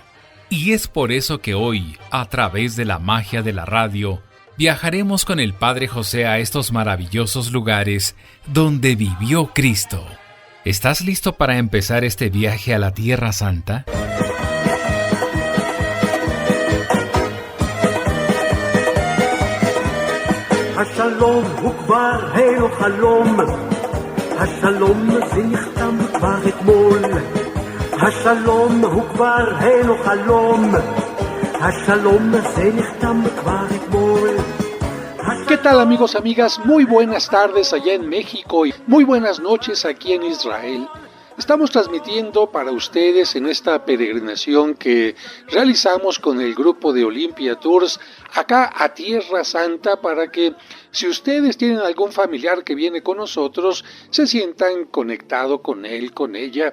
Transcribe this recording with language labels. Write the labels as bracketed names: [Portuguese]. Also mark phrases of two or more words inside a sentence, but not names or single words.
[Spanish] Y es por eso que hoy, a través de la magia de la radio, viajaremos con el Padre José a estos maravillosos lugares donde vivió Cristo. ¿Estás listo para empezar este viaje a la Tierra Santa? [Hebrew] השלום הוא כבר אינו חלום, השלום זה נחתם כבר אתמול, השלום הוא כבר אינו חלום, השלום זה נחתם כבר אתמול. [Spanish] ¿Qué tal, amigos, amigas? Muy buenas tardes allá en México y muy buenas noches aquí en Israel. Estamos transmitiendo para ustedes en esta peregrinación que realizamos con el grupo de Olympia Tours acá a Tierra Santa para que si ustedes tienen algún familiar que viene con nosotros, se sientan conectados con él, con ella.